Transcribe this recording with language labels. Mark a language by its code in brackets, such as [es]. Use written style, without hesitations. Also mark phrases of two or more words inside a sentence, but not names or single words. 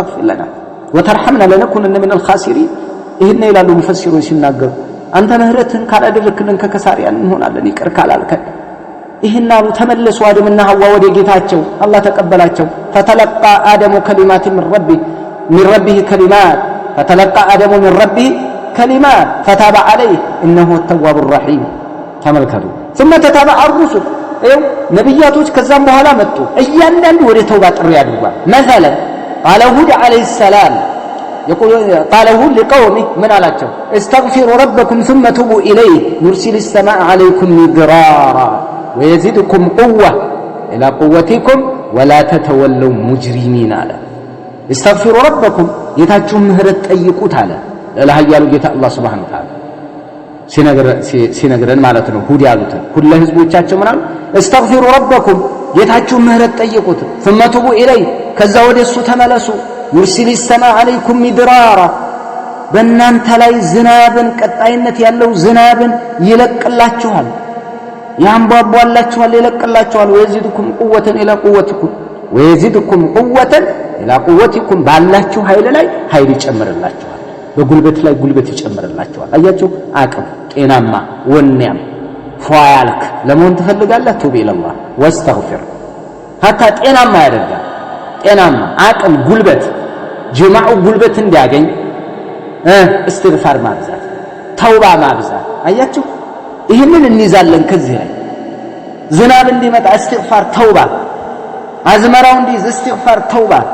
[ar] تغفر لنا وترحمنا لنكونن من الخاسرين። [am] ይህን ይላሉ ሙፈሲሮች ሲናገሩ አንተ ምህረትን ካላደረክልን ከከሳሪያን እንሆናለን ይቅር ካላልከን። ይህን አሉ። ተመለሱ አደምና ሐዋ ወደ ጌታቸው፣ አላህ ተቀበላቸው። [ar] فتلقى آدم كلمات من ربه كلمات فتلقى آدم من ربه كلمات فتاب عليه إنه تواب رحيم። [am] ተመልከቱ። [ar] ثم تتابع الرسل [am] ይኸው ነብያቶች ከዛም በኋላ መጡ። እያንዳንዱ ወደ ተውባ ጥሪ ያድርጓል። [ar] مثلا قال هود عليه السلام يقول قال هود لقومه من [am] አላቸው? [ar] استغفروا ربكم ثم توبوا إليه يرسل السماء عليكم مدرارا ويزيدكم قوة إلى قوتكم ولا تتولوا مجرمين [am] አለ። [ar] استغفروا ربكم [am] ጌታችሁን ምህረት ጠይቁት አለ። ለኃያሉ ጌታ አላህ [ar] سبحانه وتعالى [am] ሲነግረን ማለት ነው። ሁድ ያሉትን ሁሉ ህዝቦቻቸው ምን አሉ? [ar] استغفروا ربكم [am] ጌታችሁን ምህረት ጠይቁት [ar] ثم توبوا إليه [am] ከዛ ወደሱ ተመለሱ [ar] يرسل السماء عليكم مدرارا [am] በእናንተ ላይ ዝናብን ቀጣይነት ያለው ዝናብን ይለቅላችኋል፣ ያንቧቧላችኋል፣ ይለቅላችኋል። [ar] ويزيدكم قوة إلى قوتكم ويزيدكم قوة إلى قوتكم [am] ባላችሁ ኃይል ላይ ኃይል ይጨምርላችኋል፣ በጉልበት ላይ ጉልበት ይጨምርላችኋል። አያችሁ አቅም ጤናማ ወንያም ፏያልክ ለመሆን ትፈልጋለህ? [ar] تب إلى الله واستغفر [am] hatta ጤናማ ያደርጋል። ጤናማ አቅም ጉልበት ጀማዑ ጉልበት እንዲያገኝ እስትግፋር ማብዛት፣ ተውባ ማብዛት። አያችሁ ይሄንን እንይዛለን። ከዚህ ላይ ዝናብ እንዲመጣ እስትግፋር ተውባ፣ አዝመራው እንዲይዝ እስትግፋር ተውባ፣